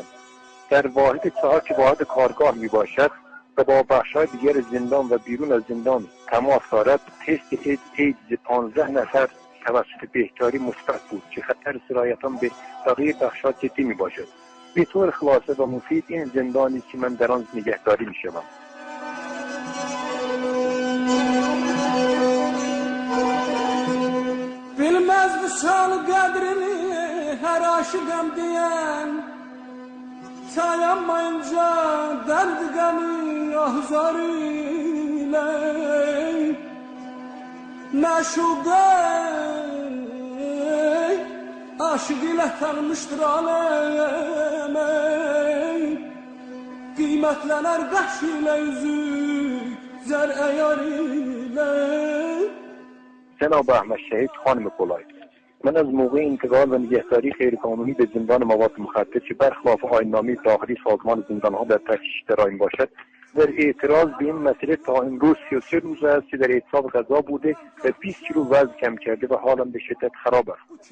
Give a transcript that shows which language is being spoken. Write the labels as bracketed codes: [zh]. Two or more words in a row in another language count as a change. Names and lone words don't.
[fa] در واحد 4 که واحد کارگاه می باشد و با بخش‌های دیگر زندان و بیرون از زندان تماس دارد، تست ایدز 15 نفر توسط بهداری مثبت بود که خطر سرایت آن به بقیه بخش‌ها جدی می باشد. به طور خلاصه و مفید این زندانی که من در آن نگهداری می شوم. [az] Bilmez misal kadrini her aşıkım diyen Sayamayınca derdi gani ahzarıyla Meşuqe aşık ile tanımıştır aleme Kıymetlenir qaş ile yüzük zər əyar ile [fa] جناب احمد شهید خانم کلای، من از موقع انتقال و نگهداری غیرقانونی به زندان مواد مخدر که برخلاف آیین‌نامه داخلی سازمان زندان‌ها در تفتیش درآمد باشد، در اعتراض به این مسئله تا امروز 33 روز است که در اعتصاب غذا بوده و 20 کیلو وزن کم کرده و حالم به شدت خراب است.